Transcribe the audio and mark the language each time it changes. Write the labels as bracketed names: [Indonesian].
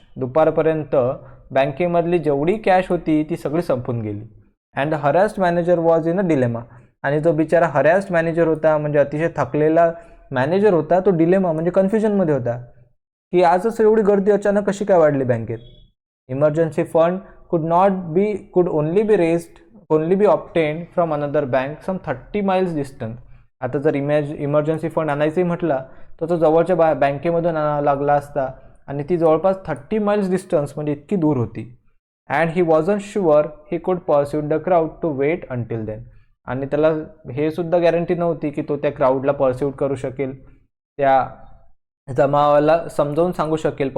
[Marathi] दुपारपर्यंत बँकेमधली जेवढी कॅश होती ती सगळी संपून गेली. [English] and the harassed manager was in a dilemma, [Marathi] आणि जो बिचारा हरॅस्ड मॅनेजर होता, म्हणजे अतिशय थकलेला मॅनेजर होता, तो डिलेमा म्हणजे कन्फ्युजनमध्ये होता की आजच एवढी गर्दी अचानक कशी काय वाढली बँकेत. [English] Emergency fund could only be obtained from another bank some 30 miles distant. [Marathi] आता जर इमर्जन्सी फंड आणायचंही म्हटलं तर तो जवळच्या बँकेमधून आणावा लागला असता, आणि ती जवळपास 30 miles डिस्टन्स म्हणजे इतकी दूर होती. [English] and he wasn't sure he could pursuit the crowd to wait until then, [Marathi] आणि त्याला हे सुद्धा गॅरंटी नव्हती की तो त्या क्राऊडला परस्यूट करू शकेल, त्या जमावाला समजावून सांगू शकेल.